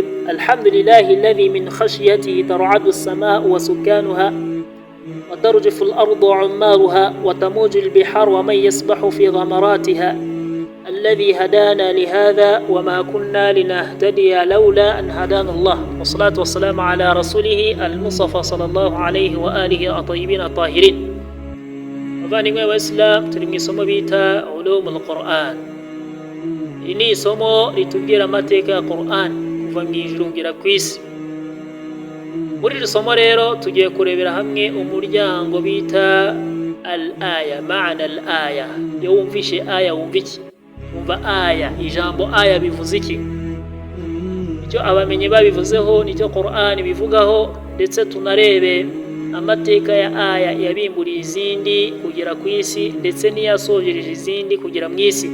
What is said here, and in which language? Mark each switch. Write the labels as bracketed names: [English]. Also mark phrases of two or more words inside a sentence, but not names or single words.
[Arabic] الحمد لله الذي من خشيته ترعد السماء وسكانها وترجف الأرض عمارها وتموج البحار ومن يسبح في غمراتها، الذي هدانا لهذا وما كنا لنهتدي لولا أن هدانا الله، والصلاة والسلام على رسوله المصطفى صلى الله عليه وآله الطيبين الطاهرين. [Kinyarwanda] Abavandimwe b'Islam, turi mu isomo bita [Arabic] علوم القرآن. [Kinyarwanda] Iri ni isomo ritubwira amateka ya Quran kuva mu ijuru kugera ku isi. Muri iri somo rero tugiye kurebera hamwe umuryango bita [Arabic] الآية، معنى الآية. [Kinyarwanda] Iyo wumvishe aya wumva iki? Wumva aya, ijambo aya bivuze iki? Icyo abamenyi babivuzeho nicyo Quran bivugaho, ndetse tunarebe amateka ya aya yabimburiye izindi kugera ku isi, ndetse n'iyasojereje izindi kugera mu isi.